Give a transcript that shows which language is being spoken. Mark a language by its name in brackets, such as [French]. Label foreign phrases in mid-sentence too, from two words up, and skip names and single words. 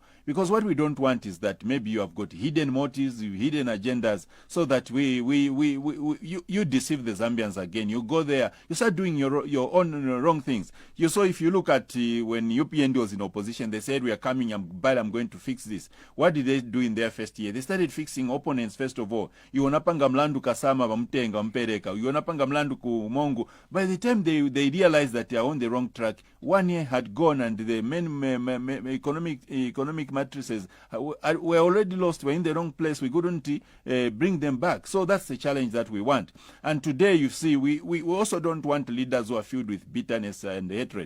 [English] Because what we don't want is that maybe you have got hidden motives, hidden agendas, so that you deceive the Zambians again. You go there, you start doing your own wrong things. You saw, if you look at when UPND was in opposition, they said, we are coming, but I'm going to fix this. What did they do in their first year? They started fixing opponents first of all. [Nyanja] Iwonapanga mlandu kasama bamtenga mpereka. Iwonapanga mlandu ku Mongo. [English] By the time they realized that they are on the wrong track, 1 year had gone and the main economic matrices were already lost. We're in the wrong place. We couldn't bring them back. So that's the challenge that we want. And today, you see, we also don't want leaders who are filled with bitterness and hatred.